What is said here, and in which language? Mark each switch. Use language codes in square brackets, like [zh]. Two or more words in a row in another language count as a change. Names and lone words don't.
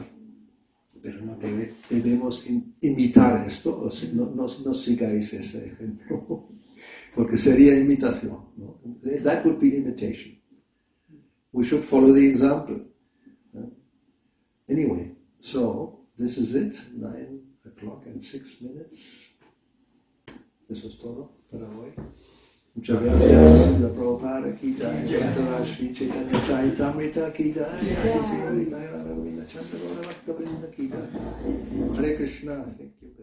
[es] Pero no debemos imitar esto, o sea, no sigáis ese ejemplo, porque sería imitación, ¿no? [en] That would be imitation. We should follow the example. Anyway, so this is it, 9:06. [es] Eso es todo para hoy. Muchas gracias. [hi] La Prabhupada ki jai. Shri Chaitanya Charitamrita ki jai. [sa] Hare Krishna.